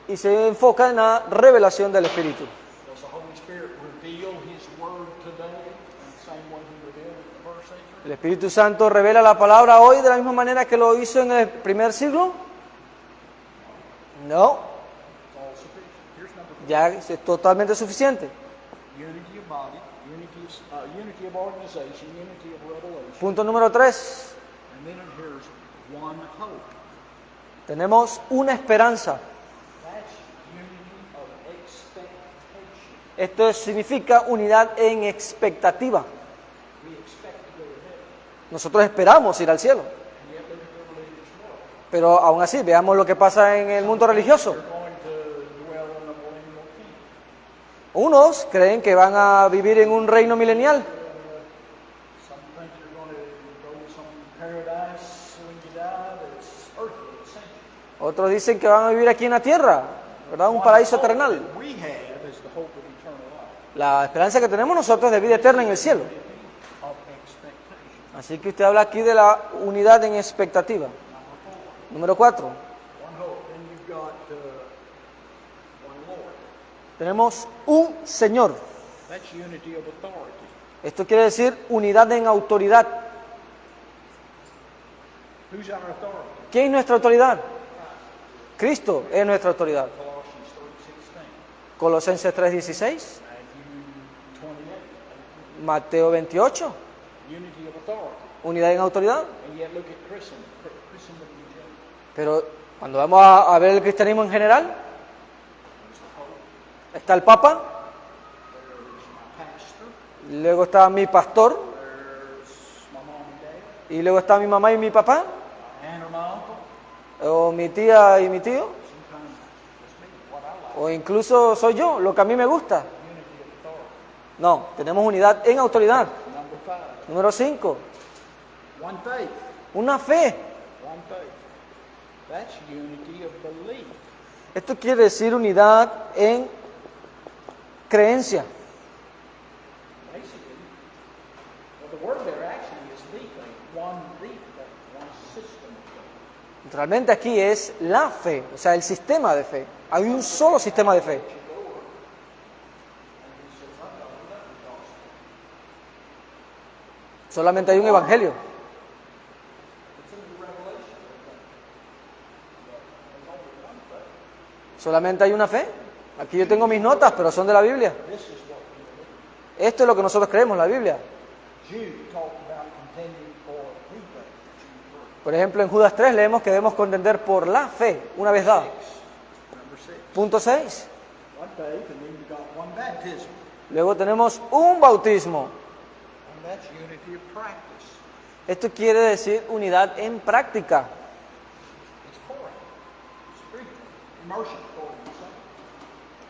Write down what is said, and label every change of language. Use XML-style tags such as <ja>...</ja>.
<es>y se enfoca en la revelación del Espíritu.</es> <en>Does the Holy Spirit reveal His Word today in the same way He revealed it in the first century?</en> <es>¿El Espíritu Santo revela la palabra hoy de la misma manera que lo hizo en el primer siglo?</es> <en>No, It's all sufficient. Here's number 4.</en> <es>ya es totalmente suficiente.</es> <en>Unity of body, unity of organization, unity of revelation.</en> <es>Punto número 3.</es> <en>And then here's one hope.</en> <es>Tenemos una esperanza.</es> <en>That's unity of expectation.</en> <es>Esto significa unidad en expectativa.</es> <en>We expect to go to heaven.</en> <es>Nosotros esperamos ir al cielo.</es> <en>And yet look at the religious world.</en> <es>Pero aún así, veamos lo que pasa en el mundo religioso.</es> <en>They're going to dwell in the millennial kingdom.</en> <es>Unos creen que van a vivir en un reino milenial.</es> <en>Some think you're going to go to some paradise when you die that's earthly, essentially.</en> <es>Otros dicen que van a vivir aquí en la tierra, ¿verdad? Un paraíso terrenal.</es> <en>What we have is the hope of eternal life,</en> <es>La esperanza que tenemos nosotros es de vida eterna en el cielo.</es> <en>of expectation.</en> <es>Así que usted habla aquí de la unidad en expectativa. Número 4.</es> <en>One hope. Then you've got one Lord.</en> <es>Tenemos un Señor.</es> <en>That's unity of authority.</en> <es>Esto quiere decir unidad en autoridad.</es> <en>Who's our authority?</en> <es>¿Quién es nuestra autoridad? Cristo es nuestra autoridad.</es> <en>Colossians 3:16.</en> <es>Colosenses 3:16,</es> <en>Matthew 28.</en> <es>Mateo 28,</es> <en>Unity of authority.</en> <es>unidad en autoridad.</es> <en>And yet look at Christendom in general.</en> <es>Pero cuando vamos a ver el cristianismo en general, está el Papa,</es> <en>There's my pastor.</en> <es>luego está mi pastor,</es> <en>There's my mom and dad.</en> <es>y luego está mi mamá y mi papá,</es> <en>My aunt or my uncle.</en> <es>o mi tía y mi tío,</es> <en>Sometimes it's me, what I like.</en> <es>o incluso soy yo, lo que a mí me gusta.</es> <en>Unity of authority.</en> <es>No, tenemos unidad en autoridad.</es> <en>Number 5.</en> <es>Número 5,</es> <en>One faith.</en> <es>una fe.</es> <en>One faith. That's unity of belief.</en> <es>Esto quiere decir unidad en creencia.</es> <en>Basically, well, the word there actually is the faith. One system of faith.</en> <es>Realmente aquí es la fe, o sea, el sistema de fe. Hay un solo sistema de fe. Solamente hay un evangelio. Solamente hay una fe. Aquí yo tengo mis notas, pero son de la Biblia. Esto es lo que nosotros creemos, la Biblia.</es> <en>Jude talked about contending for the faith. Jude</en> <es>Por ejemplo, en Judas 3 leemos que debemos contender por la fe, una vez dada.</es> <en>6. Number 6.</en> <es>Punto 6.</es> <en>One faith, and then you got one baptism.</en> <es>Luego tenemos un bautismo.</es> <en>And that's unity of practice.</en> <es>Esto quiere decir unidad en práctica.</es> <en>It's pouring. It's spiritual. Immersion, according to some.</en>